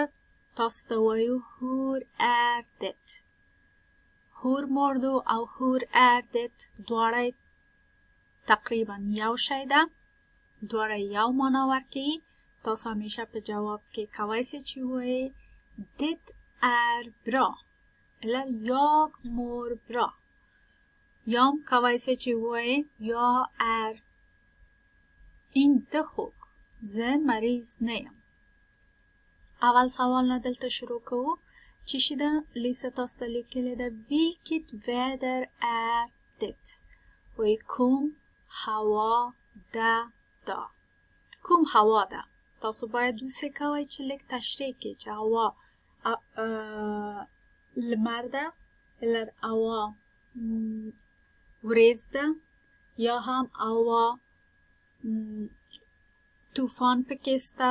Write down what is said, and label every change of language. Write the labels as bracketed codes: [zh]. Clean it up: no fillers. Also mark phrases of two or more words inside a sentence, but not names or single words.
[ps] تاسو ته وایو [sv] hur är det. hur mår du [ps] او [sv] hur är det [ps] دواړه تقریبا یو شی ده، دواړه یو معنا ورکوي. تاسو همیشه په جواب کې کولی شئ چې ووایئ [sv] dit är bra eller jag mår bra. [ps] یا هم کولی شئ چې ووایئ [sv] jag är inte sjuk. [ps] زه مریض نه یم. اول سوال نه دلته شروع کوو. چی شي ده؟ لیسه تاسو ته لیکلې ده [sv] vilket väder är det؟ [ps] وایي کوم هوا ده دا. کوم هوا ده؟ تاسو باید دوسری کوئ چې لږ تشریح کړئ چې هوا لمر ده eller هوا ورېځ ده یا هم هوا طوفان پکې شته.